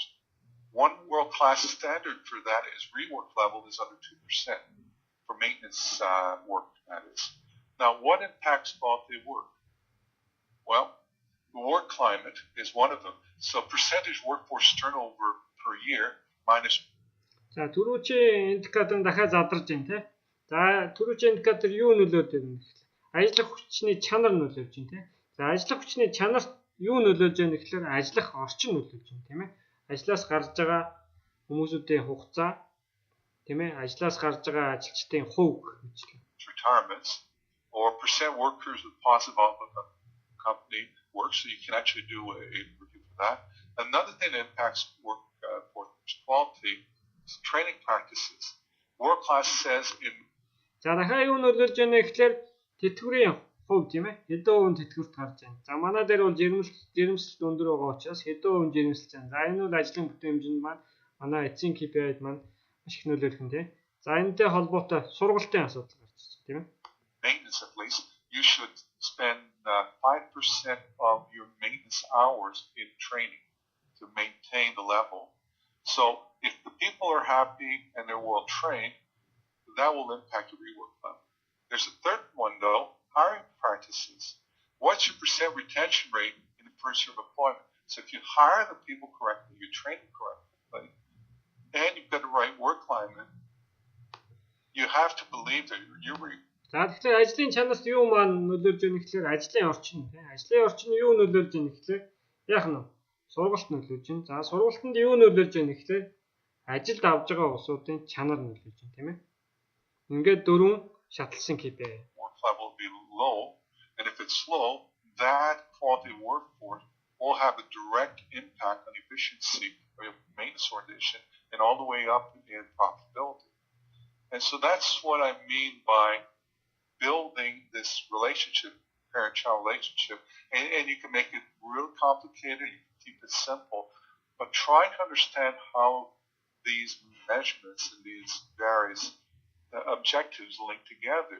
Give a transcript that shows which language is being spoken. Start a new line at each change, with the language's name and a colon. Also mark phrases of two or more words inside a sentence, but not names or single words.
English: One world-class standard for that is rework level is under 2% for maintenance work, that is. Now, what impacts quality of work? Well, the work climate is one of them. So percentage workforce turnover per year minus...
Mongolian: За түрүүчийн индикатор дахиад задарч байна тий. За түрүүчийн индикатор юу нөлөөд байна гэхээр ажиллах хүчний чанар нөлөөлж байна тий. За ажиллах хүчний чанарт юу нөлөөлж байна гэхээр ажиллах орчин нөлөөлж байна тийм ээ. Ажлаас гарч байгаа хүмүүсүүдийн хугацаа тийм ээ, ажлаас гарч байгаа ажилчдын хувь гэжлээ.
English: Retirements or percent workers with positive outlook on company work, so you can actually do a review for that. Another thing that impacts workforce quality is training practices. World class says in...
Mongolian: За дахиад юу нөлөөлж байна гэхээр тэтгэврийн хувь тийм ээ, хэдэн хувийн тэтгэврт гарч байна. За манай дээр бол жирэмслэлт өндөр байгаа учраас хэдэн хувийн жирэмслэж байна. За энэ бол ажлын бүтээн хэмжээнд маань манай эцсийн KPI-д маань маш их нөлөөлөх нь тийм. За энэтэй холбоотой сургалтын асуудал гарч байна тийм ээ.
English: Maintenance at least you should spend 5% of your maintenance hours in training to maintain the level. So if the people are happy and they're well trained, that will impact your rework level. There's a third one though, hiring practices. What's your percent retention rate in the first year of employment? So if you hire the people correctly, you train them correctly, and you've got the right work climate, you have to believe that you're
Mongolian: За тэгэхээр ажлын чанарт юу маань нөлөөлж байгаа гэхээр ажлын орчин тийм. Ажлын орчин юу нөлөөлж байгаа гэхээр яах нь сургалт нөлөөлж байна. За сургалтанд юу нөлөөлж байгаа гэхээр ажилд авж байгаа улсуудын чанар нөлөөлж байна тийм ээ. Ингээд дөрвөн шатлсан KPI.
English: Work level will be low, and if it's low, that quality of workforce will have a direct impact on efficiency of your maintenance organization and all the way up in profitability. And so that's what I mean by building this relationship, parent-child relationship, and you can make it real complicated, you can keep it simple, but try to understand how these measurements and these various objectives link together.